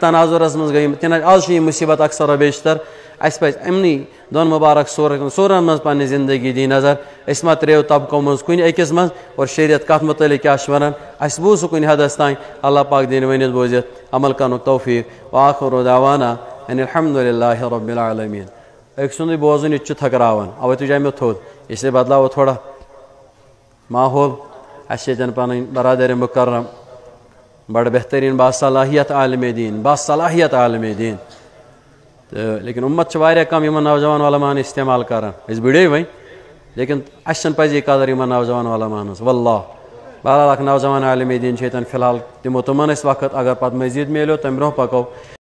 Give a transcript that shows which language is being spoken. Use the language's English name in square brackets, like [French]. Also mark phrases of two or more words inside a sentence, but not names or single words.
[Kashmiri] تناظرس منٛز گٔے تِکیٛازِ آز چھِ یہِ مُصیبت اکثر و بیشتر اَسہِ پزِ یِمنٕے دۄن مُبارک سورن منٛز پنٕنہِ زندگی دِنۍ نظر أسۍ ما ترٛیو طبقو منٛز کُنہِ أکِس منٛز اور شریعت کتھ متعلق کیاہ چھُ ونان اَسہِ بوٗز سُہ کُنہِ حدس تانۍ اللہ پاک دِنہِ ؤنِتھ بوٗزِتھ عمل کرنُک توفیٖق [Arabic] وآخر دعوانا ان الحمد للہ رب العالمین [Kashmiri] أکۍ سُنٛدُے بوزُن یہِ تہِ چھُ تھکراوان اوے تُجاے مےٚ تھوٚد اسلیے بدلاوو تھوڑا ماحول اَسہِ چھِ ییٚتٮ۪ن پنٕنۍ برادرِ مُکرم بڑٕ بہتریٖن باصلاحیت عالمِ دیٖن باصلاحیت عالمِ دیٖن تہٕ لیکن اُمت چھِ واریاہ کم یِمن نوجوان علمان استعمال کران أسۍ بٕڈے وۄنۍ لیکن اَسہِ چھنہٕ پزی قدر یِمن نوجوان علمان ہٕنٛز واللہ بہرحال اکھ نوجوان عالمِ دیٖن چھِ ییٚتٮ۪ن فی الحال دِمو تِمن أسۍ وقت اگر پتہٕ مزیٖد میلیو تمہِ برونٛہہ پکو